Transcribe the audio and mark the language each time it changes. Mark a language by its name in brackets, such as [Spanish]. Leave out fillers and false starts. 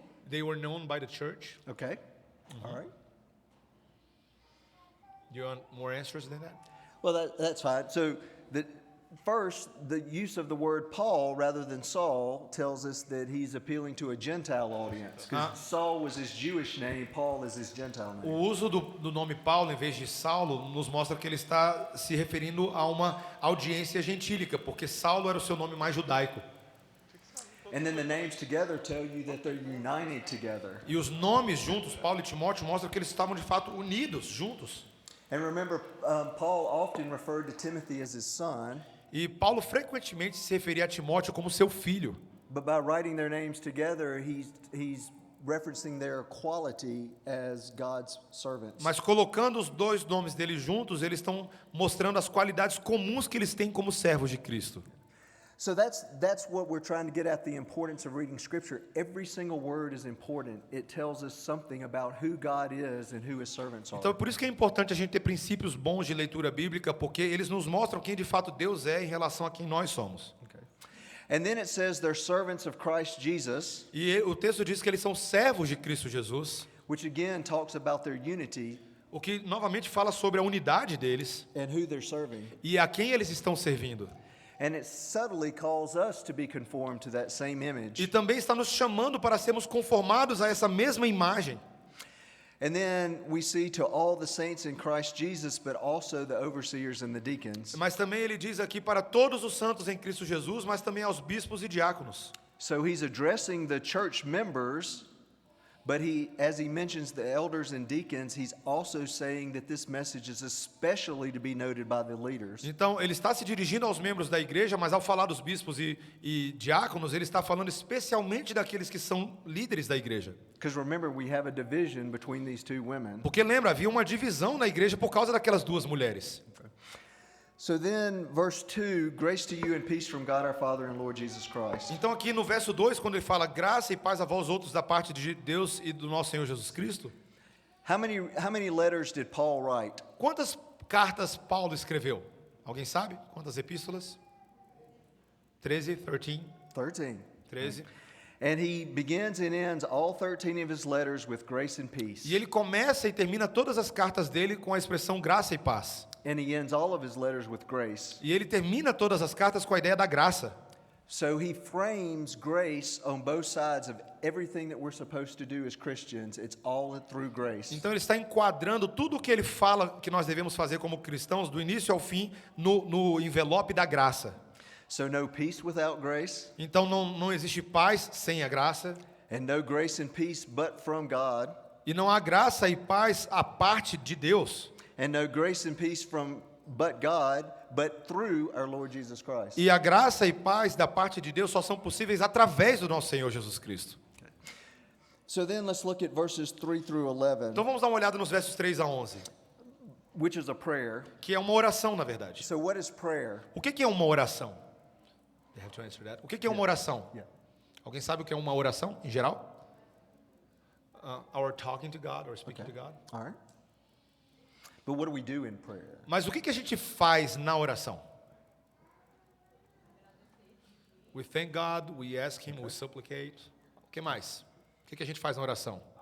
[English] They were known by the church. Okay. All right. Do you want more answers than that? Well, that's fine. So first, the use of the word Paul rather than Saul tells us that he's appealing to a Gentile audience. Because Saul was his Jewish name, Paul is his Gentile [Portuguese] O [English] name. [Portuguese] uso do nome Paulo em vez de Saulo nos mostra que ele está se referindo a uma audiência gentílica, porque Saulo era o seu nome mais judaico. [English] And then the names together tell you that they're united together. [Portuguese] E os nomes juntos, Paulo e Timóteo, mostram que eles estavam de fato unidos, juntos. [English] And remember, Paul often referred to Timothy as his son, [Portuguese] E Paulo frequentemente se referia a Timóteo como seu filho. [English] but by writing their names together, he's referencing their quality as God's servants. [Portuguese] Mas colocando os dois nomes deles juntos, eles estão mostrando as qualidades comuns que eles têm como servos de Cristo. [English] So that's what we're trying to get at, the importance of reading Scripture. Every single word is important. It tells us something about who God is and who His servants are. [Portuguese] Então, por isso que é importante a gente ter princípios bons de leitura bíblica, porque eles nos mostram quem de fato Deus é em relação a quem nós somos. [English] And then it says they're servants of Christ Jesus, [Portuguese] E o texto diz que eles são servos de Cristo Jesus, [English] which again talks about their unity [Portuguese] o que novamente fala sobre a unidade deles [English] and who they're serving. [Portuguese] e a quem eles estão servindo. [English] And it subtly calls us to be conformed to that same image. [Portuguese] E também está nos chamando para sermos conformados a essa mesma imagem. [English] And then we see to all the saints in Christ Jesus, but also the overseers and the deacons. [Portuguese] Mas também ele diz aqui para todos os santos em Cristo Jesus, mas também aos bispos e diáconos. [English] So he's addressing the church members, but as he mentions the elders and deacons, he's also saying that this message is especially to be noted by the leaders. [Portuguese] Então, ele está se dirigindo aos membros da igreja, mas ao falar dos bispos e diáconos, ele está falando especialmente daqueles que são líderes da igreja. [English] Because remember, we have a division between these two women. [Portuguese] Porque lembra, havia uma divisão na igreja por causa daquelas duas mulheres. [English] So then, verse 2, grace to you and peace from God our Father and Lord Jesus Christ. [Portuguese] Então aqui no verso 2, quando ele fala graça e paz a vós outros da parte de Deus e do nosso Senhor Jesus Cristo, [English] How many letters did Paul write? [Portuguese] quantas cartas Paulo escreveu? Alguém sabe? Quantas epístolas? 13, 13, 13. [English] And he begins and ends all 13 of his letters with grace and peace. [Portuguese] E ele começa e termina todas as cartas dele com a expressão graça e paz. [English] And he ends all of his letters with grace. [Portuguese] E ele termina todas as cartas com a ideia da graça. [English] So he frames grace on both sides of everything that we're supposed to do as Christians. It's all through grace. [Portuguese] Então ele está enquadrando tudo o que ele fala que nós devemos fazer como cristãos, do início ao fim, no envelope da graça. [English] So no peace without grace, [Portuguese] Então não existe paz sem a graça, [English] and no grace and peace but from God. [Portuguese] E não há graça e paz à parte de Deus. [English] And no grace and peace from but God, but through our Lord Jesus Christ. [Portuguese] E a graça e paz da parte de Deus só são possíveis através do nosso Senhor Jesus Cristo. [English] So then let's look at verses 3 through 11, [Portuguese] Então vamos dar uma olhada nos versos 3 a 11, [English] which is a prayer. [Portuguese] que é uma oração, na verdade. [English] So what is prayer? [Portuguese] O que é uma oração? [English] They have to answer that. [Portuguese] O que é uma oração? [English] Yeah. [Portuguese] Alguém sabe o que é uma oração, em geral? [English] Our talking to God, or speaking to God. All right. But what do we do in prayer? [Portuguese] Mas o que a gente faz na oração? [English] We thank God, we ask Him, we supplicate. [Portuguese] O que mais? O que a gente faz na oração?